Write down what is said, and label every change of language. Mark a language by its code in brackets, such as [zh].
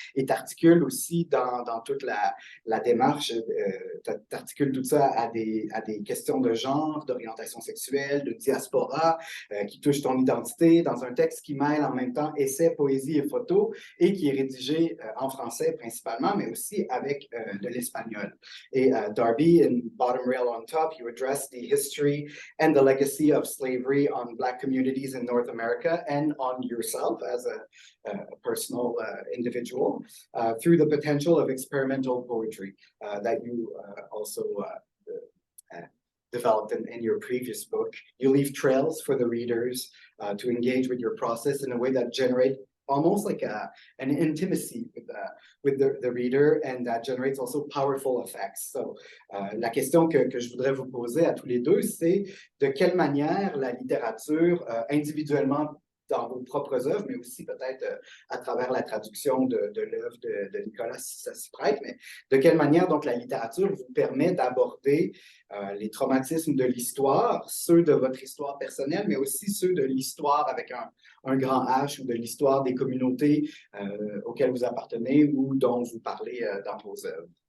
[fr] Et tu articules aussi dans toute la démarche, tu articules tout ça à des questions de genre, d'orientation sexuelle, de diaspora, qui touchent ton identité dans un texte qui mêle en même temps essai, poésie et photo et qui est rédigé en français principalement, mais aussi avec de l'espagnol. [en] Et Darby, in Bottom Rail on Top, you address the history and the legacy of slavery on Black communities in North America and on yourself as a personal individual through the potential of experimental poetry that you also developed in your previous book. You leave trails for the readers to engage with your process in a way that generate almost like an intimacy with the reader, and that generates also powerful effects. [fr] So, la question que je voudrais vous poser à tous les deux, c'est de quelle manière la littérature, individuellement dans vos propres œuvres, mais aussi peut-être à travers la traduction de l'œuvre de Nicolas, si ça s'y prête, mais de quelle manière donc la littérature vous permet d'aborder les traumatismes de l'histoire, ceux de votre histoire personnelle, mais aussi ceux de l'histoire avec un grand H, ou de l'histoire des communautés auxquelles vous appartenez ou dont vous parlez dans vos œuvres.